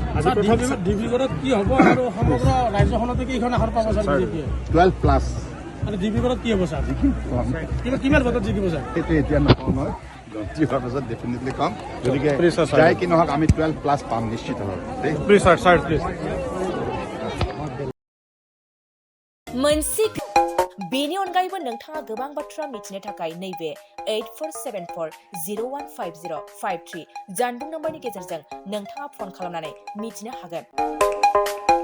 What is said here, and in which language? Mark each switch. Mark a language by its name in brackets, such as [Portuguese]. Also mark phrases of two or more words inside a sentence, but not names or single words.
[Assamese] ডিব্ৰুগড়ত কি হ'ব আৰু সমগ্ৰ ৰাজ্যখনতে কেইখন আহাৰ পাব ছাৰ 12 প্লাছ আৰু ডিব্ৰুগড়ত কি হ'ব ছাৰ কিমান ভোটত জিকিব ছাৰ সেইটো এতিয়া নকওঁ নহয় যি হোৱাৰ পাছত ডেফিনেটলি কম গতিকে যাই কি নহওক আমি 12 প্লাছ পাম নিশ্চিতভাৱে [Bodo] बेनि अनगायैबो नोंथाङा गोबां बाथ्रा मिथिनो थाखाय नैबे 8474015053 जानबुं नम्बरनि गेजेरजों नोंथाङा फन खालामनानै मिथिनो हागोन।